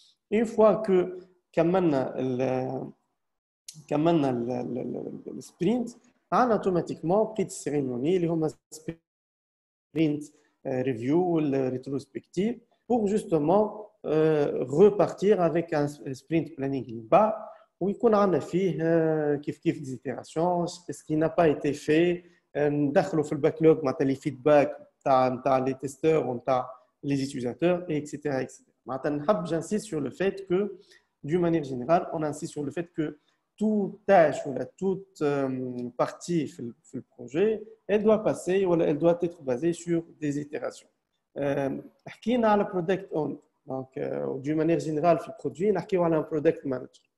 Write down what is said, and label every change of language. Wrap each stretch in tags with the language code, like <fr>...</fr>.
<fr>Une fois que le sprint, on a automatiquement pris des cérémonies, les sprint review, le rétrospective, pour justement repartir avec un sprint planning bas</fr> <ar>ويكون عندنا فيه كيف des itérations</ar> <fr>ce qui n'a pas été fait</fr> <ar>ندخلوا في الباكلوج معناتها لي فيدباك تاع لي تيستور ونتاع</ar> <fr>les utilisateurs et etc.</fr> <ar>معناتها نحب</ar> <fr>j'insiste sur le fait que d'une manière générale on insiste sur le fait que toute tâche ou toute partie في projet elle doit passer ou elle doit être basée sur des itérations.</fr> <ar>حكينا على</ar> <fr>product owner donc d'une manière générale</fr> <ar>في البرودوي نحكيو على</ar> <fr>un product manager.</fr>